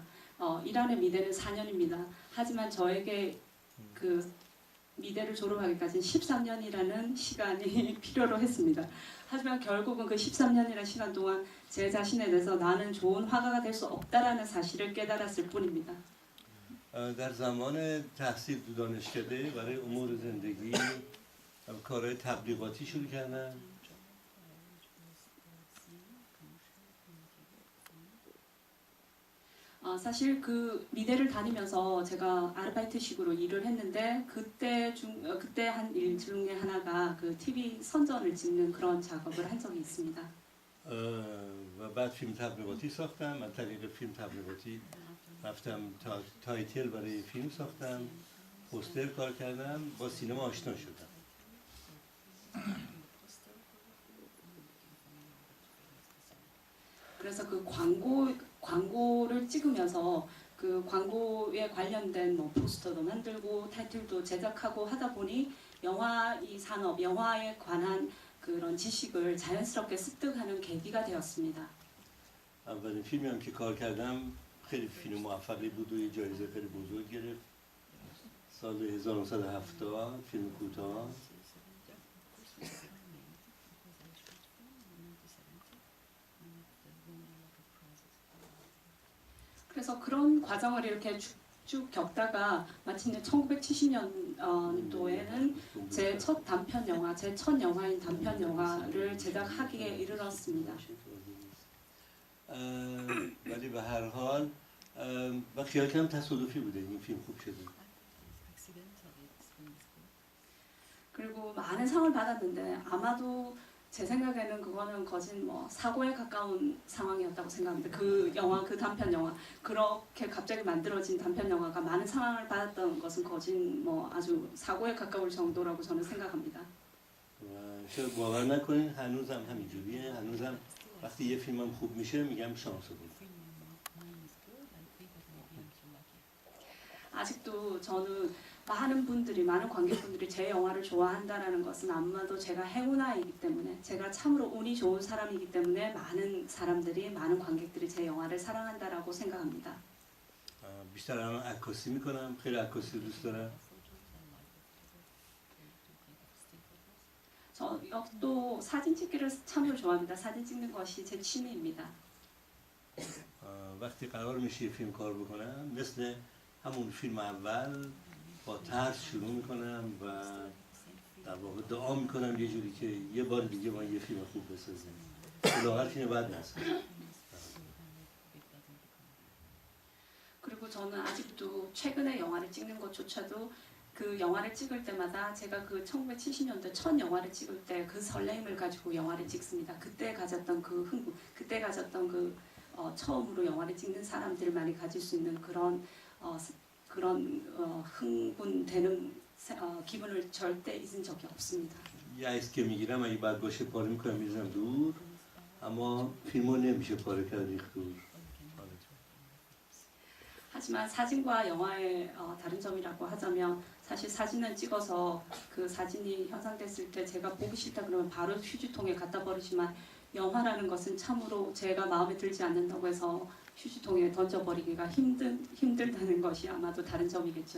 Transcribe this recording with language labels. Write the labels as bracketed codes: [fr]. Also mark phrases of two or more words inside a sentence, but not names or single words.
[ko] 이란의 미대는 4년입니다. 하지만 저에게 그 미대를 졸업하기까지는 13년이라는 시간이 필요로 했습니다. 하지만 결국은 그 13년이라는 시간 동안 제 자신에 대해서 나는 좋은 화가가 될 수 없다라는 사실을 깨달았을 뿐입니다. [fa] در زمان تحصیل تو دانشکده برای امور زندگی کارهای تبلیغاتی شروع کردم. [ko] 사실 그 미대를 다니면서 제가 아르바이트식으로 일을 했는데 그때 한 일 중에 하나가 그 TV 선전을 찍는 그런 작업을 한 적이 있습니다. [fa] و بعد فیلم تبلیغاتی ساختم. از طریق فیلم تبلیغاتی رفتم تایتل برای فیلم ساختم، پوستر کار کردم، با سینما آشنا شدم. [ko] 그래서 그 광고를 찍으면서 그 광고에 관련된 뭐 포스터도 만들고 타이틀도 제작하고 하다 보니 영화 이 산업, 영화에 관한 그런 지식을 자연스럽게 습득하는 계기가 되었습니다. [fa] اولین فیلمی هم که کار کردم خیلی فیلم موفقی بود و یه جایزه خیلی بزرگ گرفت. سال 1970 فیلم کوتاه. [ko] 그래서 그런 과정을 이렇게 쭉 겪다가 마침내 1970년도에는 제 첫 단편 영화, 제 첫 영화인 단편 영화를 제작하기에 이르렀습니다. [fa] ولی به هر حال و خیال کنم تصادفی بوده این فیلم خوب شده. [ko] 그리고 많은 상을 받았는데 아마도 제 생각에는 그거는 거진 뭐 사고에 가까운 상황이었다고 생각합니다. 그 영화, 그 단편 영화 그렇게 갑자기 만들어진 단편 영화가 많은 상을 받았던 것은 거진 뭐 아주 사고에 가까울 정도라고 저는 생각합니다. [fa] و شاید باور نکنین هنوزم همینجوریه. هنوزم وقتی یه فیلمم خوب میشه میگم شانس بود. [ko] 아직도 저는 많은 관객분들이 제 영화를 좋아한다라는 것은 아마도 제가 행운아이기 때문에 제가 참으로 운이 좋은 사람이기 때문에 많은 관객들이 제 영화를 사랑한다라고 생각합니다. [fa] بیشتر الان عکاسی میکنم. خیلی عکاسی دوست دارم. [ko] 또 사진 찍기를 참으로 좋아합니다. 사진 찍는 것이 제 취미입니다. [fa] وقتی قرار میشه یه فیلم کار بکنم مثل همون فیلم اول با ترس شروع میکنم و در واقع دعا میکنم یه جوری که یه بار دیگه ما یه فیلم خوب بسازیم. الاغر فیلم بد نسازیم. [ko] 그리고 저는 아직도 최근에 영화를 찍는 것조차도 그 영화를 찍을 때마다 제가 그 1970년대 첫 영화를 찍을 때 그 설레임을 가지고 영화를 찍습니다. 그때 가졌던 그 흥분, 그때 가졌던 그 처음으로 영화를 찍는 사람들만이 가질 수 있는 그런 흥분되는 기분을 절대 잊은 적이 없습니다. [fa] یه عکس که میگیرم اگه بد باشه پاره میکنم میزنم دور، اما فیلمو نمیشه پاره کرد ریخت دور. [ko] 하지만 사진과 영화의 다른 점이라고 하자면 사실 사진은 찍어서 그 사진이 현상됐을 때 제가 보기 싫다 그러면 바로 휴지통에 갖다 버리지만 영화라는 것은 참으로 제가 마음에 들지 않는다고 해서 휴지통에 던져버리기가 힘들다는 것이 아마도 다른 점이겠죠.